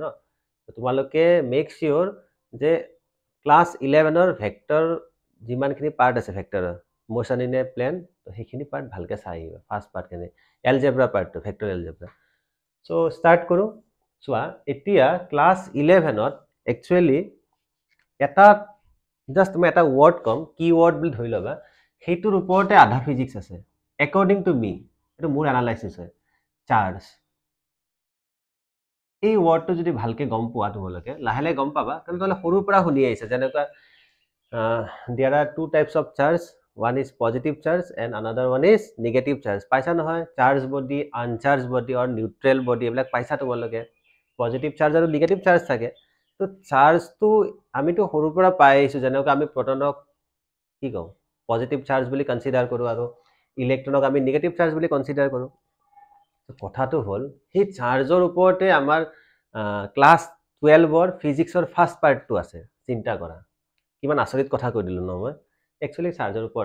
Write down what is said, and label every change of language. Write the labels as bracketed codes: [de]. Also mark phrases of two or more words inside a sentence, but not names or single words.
[as] তো তোমালোকে [en] make sure [as] যে ক্লাছ 11 ৰ ভেক্টৰ যিমানখিনি পাৰ্ট আছে ভেক্টৰৰ [en] motion in a plane [as] তো সেইখিনি পাৰ্ট ভালকে চাই আহিবা [en] first part [as] কেনে এলজেব্ৰা পাৰ্টটো [en] vector algebra so start [as] কৰো চোৱা এতিয়া ক্লাছ 11 ত একচুয়ালি এটা জাস্ট মই এটা ওয়ার্ড কম কি ওয়ার্ড বুলি ধৰি লবা সেইটোৰ ওপৰতে আধা ফিজিক্স আছে [en] according to me [as] এটা মোৰ এনালাইসিস হয় চাৰ্জ এই ওয়ার্ডটো যদি ভালকে গম পোৱা তোমালোকে লাহে গম পাবা কাৰণ তোলে সৰুৰ পৰা শুনি আহিছে যেনেকা [en] there are two types of charge one is positive charge and another one is negative charge [as] পাইছা নহয় [en] charge body uncharged body or neutral body [as] এইবিলাক পাইছা তোমালোকে [en] positive charge [as] আৰু [en] negative charge [as] থাকে তো চাৰ্জ তো আমিতো সৰুৰ পৰা পাই আহিছো যেনেকা আমি প্ৰটনক কি কওঁ [en] positive charge [as] বুলি কনসিডাৰ কৰো আৰু ইলেক্ট্ৰনক আমি [en] negative charge [as] বুলি কনসিডাৰ কৰো কথাটো হল সেই চাৰ্জৰ ওপৰতে আমাৰ ক্লাছ 12 ৰ ফিজিক্সৰ ফাৰ্স্ট পাৰ্টটো আছে চিন্তা কৰা কিমান আচৰিত কথা কৈ দিলো ন মই একচুয়ালি চাৰ্জৰ ওপৰত